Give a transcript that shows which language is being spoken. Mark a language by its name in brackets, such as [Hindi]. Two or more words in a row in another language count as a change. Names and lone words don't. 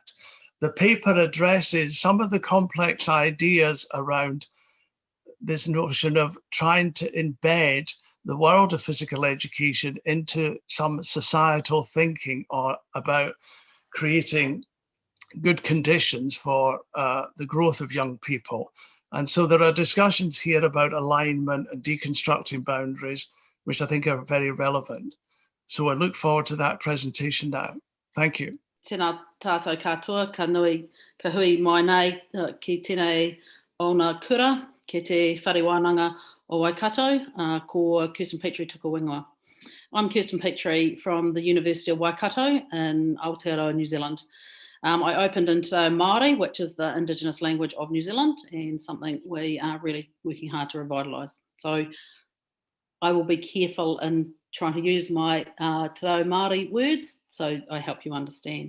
[English] The paper addresses some of the complex ideas around this notion of trying to embed the world of physical education into some societal thinking or about creating good conditions for the growth of young people. And so there are discussions here about alignment and deconstructing boundaries, which I think are very relevant. So I look forward to that presentation now. Thank you. [Māori] Tēnā tātou katoa, ka nui, ka hui mai nei ki tēnei ona kura, ki te whare wānanga o Waikato, ko Kirsten Petrie tuku ingoa. [English] I'm Kirsten Petrie from the University of Waikato in Aotearoa, New Zealand. I opened in Te Reo Māori, which is the Indigenous language of New Zealand, and something we are really working hard to revitalise. So I will be careful in trying to use my Te Reo Māori words so I help you understand.